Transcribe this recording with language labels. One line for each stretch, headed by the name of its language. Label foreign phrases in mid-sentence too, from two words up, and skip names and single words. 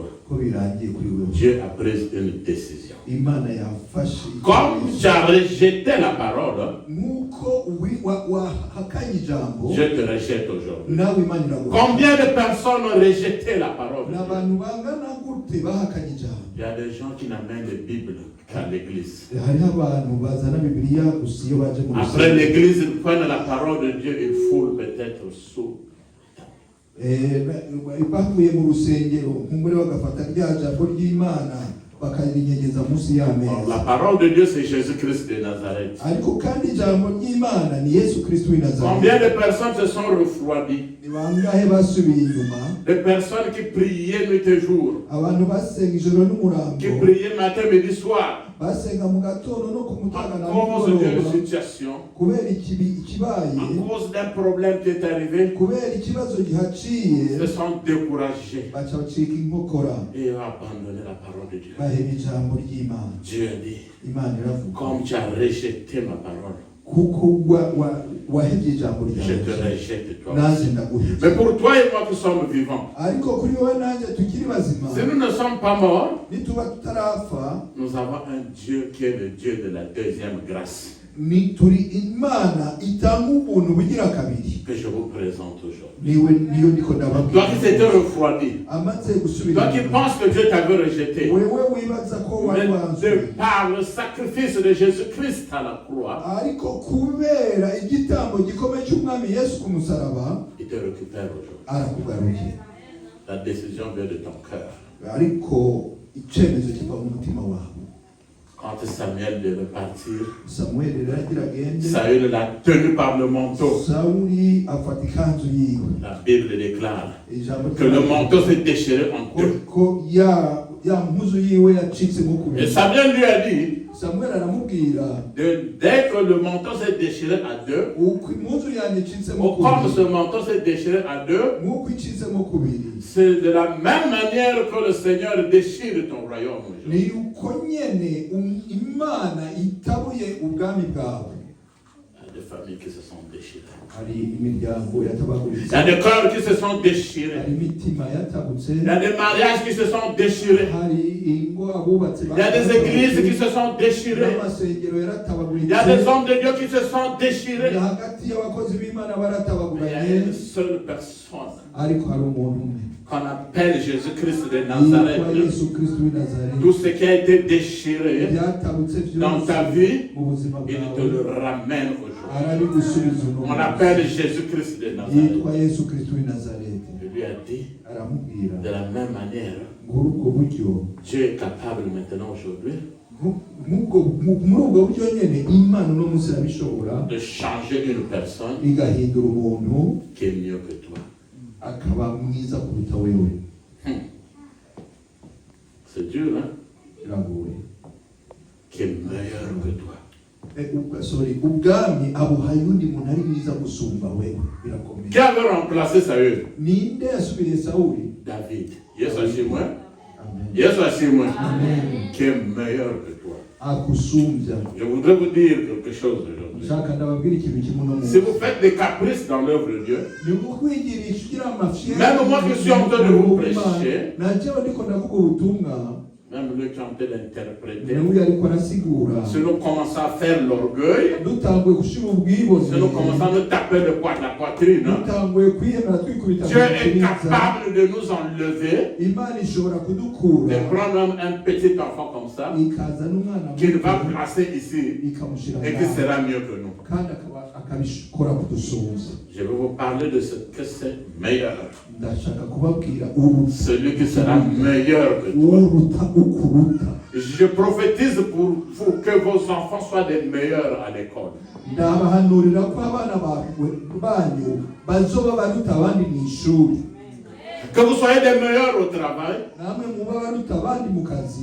French: Dieu a pris une décision. Comme tu as rejeté la parole, je te rejette aujourd'hui. Combien de personnes ont rejeté la parole?
Rundi: gute bahakanye ijambo?
French: Il y a des gens qui n'amènent les Bibles qu'à l'église.
Rundi: Hariho abantu bazana Bibiliya gusa iyo baje mu
French: Après l'église, ils prennent la parole de Dieu et foulent peut-être sous.
Rundi: Bavuye mu rusengero nk'umure bagafata rya jambo ry'Imana bakarinyegeza munsi y'ameza.
French: La parole de Dieu, c'est Jésus-Christ de Nazareth.
Rundi: Ariko kandi ijambo ry'Imana ni Yesu Kristo w'i Nazareth.
French: Combien de personnes se sont refroidies?
Rundi: Ni bangahe basubiye inyuma?
French: Des personnes qui priaient nuit et jour.
Rundi: Abantu basenga ijoro n'umurango.
French: Qui priaient matin, midi, soir.
Rundi: Basenga mu gatondo no ku mutaga na
French: À cause d'une situation.
Rundi: Kubera ikibaye.
French: À cause d'un problème qui est arrivé.
Rundi: Kubera ikibazo gihaciye.
French: Ils se sont découragés.
Rundi: Baca bacika inkokora.
French: Et ont abandonné la parole de Dieu.
Rundi: Baheba ijambo ry'Imana.
French: Dieu a dit,
Rundi: Imana iravuga.
French: comme tu as rejeté ma parole,
Rundi: Kuko wahebye ijambo
French: je
Rundi: ryawe.
French: te rejette toi.
Rundi: Nanjye ndaguhebye.
French: Mais pour toi et moi qui sommes vivants,
Rundi: Ariko kuri wowe nanjye tukiri bazima.
French: si nous ne sommes pas morts,
Rundi: Nituba tutarafa.
French: nous avons un Dieu qui est le Dieu de la deuxième grâce.
Rundi: Ni turi Imana itanga ubuntu bugira kabiri.
French: Que je vous présente aujourd'hui.
Rundi: Niyo niko ndababwira.
French: Toi qui s'étais refroidi,
Rundi: Amaze gusubira.
French: toi qui penses que Dieu t'avait rejeté,
Rundi: Wewe wibaza ko
French: mais
Rundi: wabanzwe.
French: de par le sacrifice de Jésus-Christ à la croix,
Rundi: Ariko kubera igitambo gikomeye cy'umwami Yesu ku musaraba,
French: il te récupère aujourd'hui.
Rundi: arakugaruye.
French: La décision vient de ton cœur.
Rundi: Ariko icyemezo kiva mu mutima wawe.
French: Quand Samuel devait partir,
Rundi: Samuel yaragira agende.
French: Saül l'a tenu par le manteau.
Rundi: Sawuli afata ikanzu yiwe.
French: La Bible déclare
Rundi: Ijambo
French: que le manteau s'est déchiré en deux.
Rundi: ko ya mpuzu yiwe yacitse mu kubiri.
French: Et Samuel lui a dit,
Rundi: Samuel aramubwira,
French: dès que le manteau s'est déchiré à deux,
Rundi: uko impuzu yanjye icitse mu
French: comme ce
Rundi: kubiri.
French: manteau s'est déchiré à deux,
Rundi: Nk'uko icitse mu kubiri.
French: c'est de la même manière que le Seigneur déchire ton royaume aujourd'hui.
Rundi: Ni uko nyene Imana itabuye ubwami bwawe.
French: Il y a des familles qui se sont déchirées.
Rundi: Hari imiryango
French: Il
Rundi: yatabaguritse.
French: y a des cœurs qui se sont déchirés.
Rundi: Hari imitima yatabutse.
French: Il y a des mariages qui se sont déchirés.
Rundi: Hari ingo abubatse.
French: Il y a des églises qui se sont déchirées.
Rundi: N'amasengero yaratabaguritse.
French: Il y a des hommes de Dieu qui se sont déchirés.
Rundi: Hagati y'abakozi b'Imana
French: Mais il y a
Rundi: baratabaguranye.
French: une seule personne
Rundi: Ariko hari umuntu umwe.
French: qu'on appelle Jésus-Christ de
Rundi: Yitwa
French: Nazareth.
Rundi: Yesu Kristo w'i Nazareti.
French: Tout ce qui a été déchiré
Rundi: Byatabutse
French: dans ta vie,
Rundi: mu buzima
French: il te
Rundi: bwawe.
French: le ramène aujourd'hui.
Rundi: Arabigusubiza uno
French: On
Rundi: munsi.
French: appelle Jésus-Christ de Nazareth.
Rundi: Yitwa Yesu Kristo w'i Nazareti.
French: Il lui a dit,
Rundi: Aramubwira
French: de la même manière,
Rundi: muri ubwo buryo.
French: Dieu est capable maintenant aujourd'hui
Rundi: Muri ubwo buryo nyine Imana uno munsi irabishobora
French: de changer une personne
Rundi: igahindura umuntu
French: qui est mieux que toi.
Rundi: akaba mwiza kuruta wewe.
French: C'est dur, hein?
Rundi: Biragoye.
French: Qui est meilleur que toi.
Rundi: Ubwami abuhaye undi muntu ari mwiza gusumba wewe. Birakomeye.
French: Qui avait remplacé Saül?
Rundi: Ninde yasubiriye Sawuli? David. Yesu ashimwe. Amen. Yesu ashimwe. Amen.
French: Qui est meilleur que toi.
Rundi: Akusumbya.
French: Je voudrais vous dire quelque chose aujourd'hui.
Rundi: Nshaka ndababwira ikintu kimwe no
French: Si vous faites des caprices dans l'œuvre de Dieu,
Rundi: ni ukwigirisha ugira amafyera.
French: même moi qui suis en train de vous prêcher,
Rundi: najewe ndiko ndavuga ubutumwa.
French: même lui qui est en train d'interpréter,
Rundi: Niwe ariko arasigura.
French: si nous commençons à faire l'orgueil,
Rundi: Dutanguye gushira ubwibone.
French: si nous commençons à nous taper le poids de la poitrine, hein,
Rundi: Dutanguye kwihemera twikubita
French: Dieu est capable de nous enlever,
Rundi: Imana ishobora
French: de
Rundi: kudukura
French: prendre un petit enfant comme ça,
Rundi: ikazana umwana
French: qu'il va placer ici
Rundi: ikamushyira
French: et qui sera mieux que nous.
Rundi: kandi akabikora kudusuhuza.
French: Je vais vous parler de ce que c'est meilleur.
Rundi: Ndashaka kubabwira
French: Celui qui sera meilleur que toi.
Rundi: uruta ukuruta.
French: Je prophétise pour vous que vos enfants soient des meilleurs à l'école.
Rundi: Ndabahanurira ko abana banyu bazoba baruta abandi mu ishuri.
French: Que vous soyez des meilleurs au travail.
Rundi: Namwe muba baruta abandi mu kazi.